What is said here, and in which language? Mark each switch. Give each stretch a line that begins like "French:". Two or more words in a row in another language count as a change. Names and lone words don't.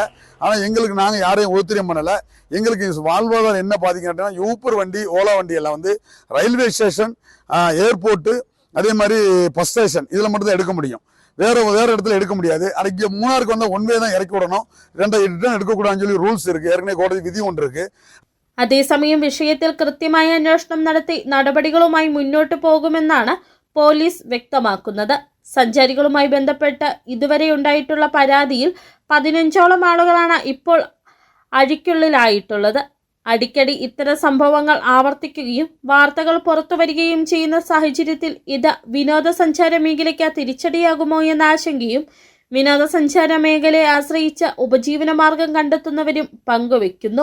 Tamil: ஆனால் எங்களுக்கு நாங்கள் யாரையும் ஓத்திரியம் பண்ணலை. எங்களுக்கு வாழ்வாதாரம் என்ன பாதிக்கிட்டோம்னா ஊப்பர் வண்டி, ஓலா வண்டி எல்லாம் வந்து
English: railway station,
Tamil: ஏர்போர்ட்டு, அதே மாதிரி
English: bus station
Tamil: இதில் மட்டும் தான் எடுக்க முடியும். வேறு இடத்துல எடுக்க முடியாது. ஆனால் இங்கே மூணாருக்கு வந்தால் ஒன்வே தான் இறக்கி விடணும். ரிட்டர்ன் எடுக்கக்கூடாதுன்னு சொல்லி ரூல்ஸ் இருக்குது. ஏற்கனவே கோடதி விதி ஒன்று இருக்குது.
Malayalam: അതേസമയം വിഷയത്തിൽ കൃത്യമായ അന്വേഷണം നടത്തി നടപടികളുമായി മുന്നോട്ടു പോകുമെന്നാണ് പോലീസ് വ്യക്തമാക്കുന്നത്. സഞ്ചാരികളുമായി ബന്ധപ്പെട്ട് ഇതുവരെ ഉണ്ടായിട്ടുള്ള പരാതിയിൽ 15ഓളം ആളുകളാണ് ഇപ്പോൾ അഴിക്കുള്ളിലായിട്ടുള്ളത്. അടിക്കടി ഇത്തരം സംഭവങ്ങൾ ആവർത്തിക്കുകയും വാർത്തകൾ പുറത്തുവരികയും ചെയ്യുന്ന സാഹചര്യത്തിൽ ഇത് വിനോദസഞ്ചാര മേഖലയ്ക്ക് തിരിച്ചടിയാകുമോ എന്ന ആശങ്കയും വിനോദസഞ്ചാര മേഖലയെ ആശ്രയിച്ച് ഉപജീവനമാർഗം കണ്ടെത്തുന്നവരും പങ്കുവയ്ക്കുന്നു.